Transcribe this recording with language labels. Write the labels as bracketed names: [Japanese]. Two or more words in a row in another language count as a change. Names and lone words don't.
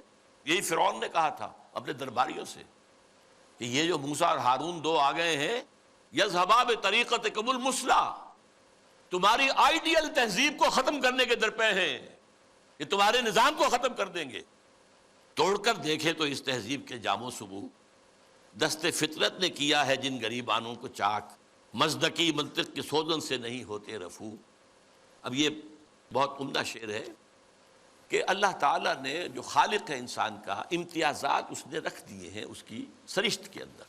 [Urdu] یہی فرعون نے کہا تھا اپنے درباریوں سے کہ یہ جو موسیٰ اور ہارون دو آ گئے ہیں، [Arabic] یذہبا بطریقتکم المثلی، [Urdu] تمہاری آئیڈیل تہذیب کو ختم کرنے کے درپے ہیں، یہ تمہارے نظام کو ختم کر دیں گے۔ توڑ کر دیکھے تو اس تہذیب کے جام و صبو، دست فطرت نے کیا ہے جن غریبانوں کو چاک، مزدکی منطق کے سوزن سے نہیں ہوتے رفو۔ اب یہ بہت عمدہ شعر ہے کہ اللہ تعالیٰ نے جو خالق ہے انسان کا، امتیازات اس نے رکھ دیے ہیں اس کی سرشت کے اندر۔